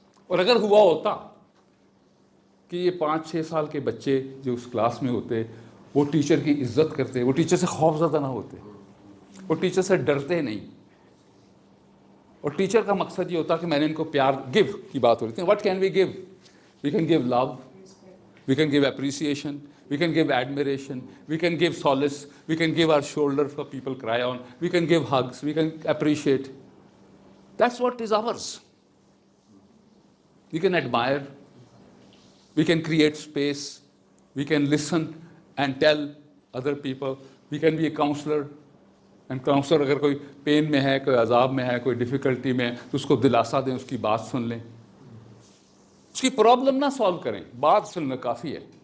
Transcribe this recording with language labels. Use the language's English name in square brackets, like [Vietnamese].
[Hindi] और अगर हुआ होता कि ये 5-6 साल के बच्चे जो उस क्लास में होते वो टीचर की इज्जत करते, वो टीचर से खौफज़दा ना होते, वो टीचर से डरते नहीं, और टीचर का मकसद ये होता कि मैंने इनको प्यार, गिव की बात हो रही थी. [English] What can we give? We can give love, we can give appreciation, we can give admiration, we can give solace, we can give our shoulder for people cry on, we can give hugs, we can appreciate. That's what is ours. We can admire, we can create space, we can listen and tell other people, we can be a counselor. And counselor [Hindi] अगर कोई pen में है, कोई अजाब में है, कोई difficulty में है तो उसको दिलासा दें, उसकी बात सुन लें, उसकी प्रॉब्लम ना सॉल्व करें, बात सुनना काफ़ी है.